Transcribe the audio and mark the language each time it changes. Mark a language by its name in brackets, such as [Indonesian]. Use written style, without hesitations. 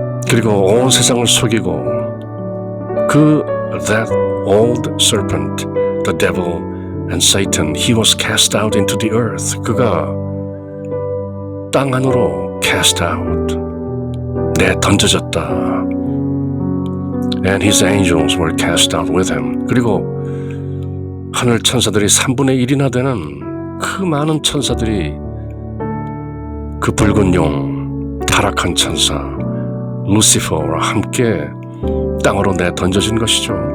[Korean] 그리고 온 세상을 속이고 [English] that old serpent, the devil and Satan, he was cast out into the earth. [Korean] 그가 땅 안으로 [English] cast out, [Korean] 던져졌다. [English] And his angels were cast out with him. [Korean] 그리고 하늘 천사들이 3분의 1이나 되는 그 많은 천사들이 그 붉은 용, 타락한 천사 루시퍼와 함께 땅으로 던져진 것이죠.